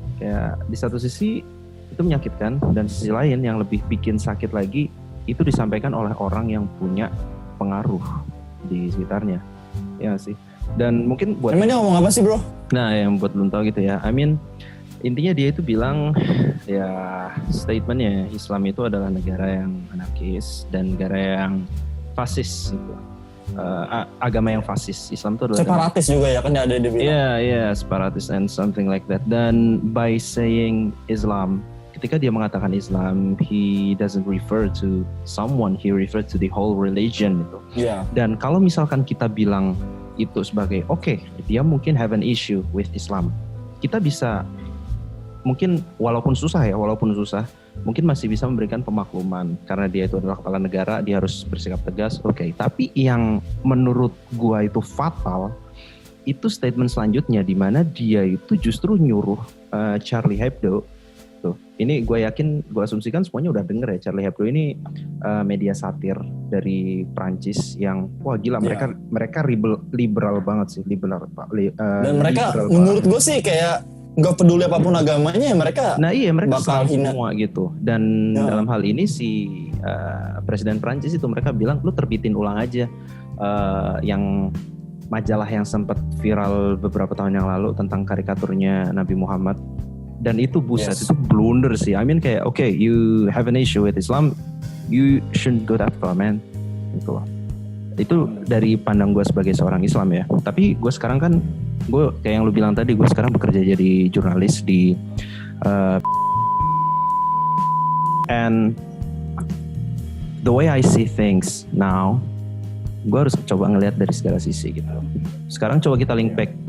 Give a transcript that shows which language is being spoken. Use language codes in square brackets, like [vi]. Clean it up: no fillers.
[id] Kayak di satu sisi itu menyakitkan, dan sisi lain yang lebih bikin sakit lagi itu disampaikan oleh orang yang punya pengaruh di sekitarnya, ya gak sih? Dan mungkin buat. Emangnya ngomong apa sih bro? Nah, yang buat belum tahu gitu ya. [en] I mean [id] intinya dia itu bilang ya statementnya Islam itu adalah negara yang anarkis dan negara yang fasis gitu. Agama yang fasis. Islam itu adalah separatis juga ya kan, ada dia bilang. Iya, separatis [en] and something like that. [id] Dan by saying Islam, ketika dia mengatakan Islam, [en] he doesn't refer to someone, he refer to the whole religion [id] gitu. Yeah. Dan kalau misalkan kita bilang itu sebagai dia mungkin [en] have an issue with Islam, [id] kita bisa mungkin walaupun susah, mungkin masih bisa memberikan pemakluman karena dia itu adalah kepala negara, dia harus bersikap tegas. Tapi yang menurut gua itu fatal itu statement selanjutnya di mana dia itu justru nyuruh Charlie Hebdo. Tuh, ini gue yakin, gue asumsikan semuanya udah denger ya, Charlie Hebdo ini media satir dari Prancis yang gila, mereka liberal banget sih, dan mereka menurut gue sih kayak nggak peduli apapun agamanya, mereka bakal hina semua gitu. Dan dalam hal ini si Presiden Prancis itu mereka bilang lu terbitin ulang aja yang majalah yang sempat viral beberapa tahun yang lalu tentang karikaturnya Nabi Muhammad. Dan itu itu blunder sih. [en] I mean [id] kayak [en] you have an issue with Islam, you shouldn't go that far man [id] gitu loh. Itu dari pandang gue sebagai seorang Islam ya. Tapi gue sekarang kan, gue kayak yang lu bilang tadi, gue sekarang bekerja jadi jurnalis di [en] and the way I see things now, [id] gue harus coba ngelihat dari segala sisi gitu. Sekarang coba kita [en] link back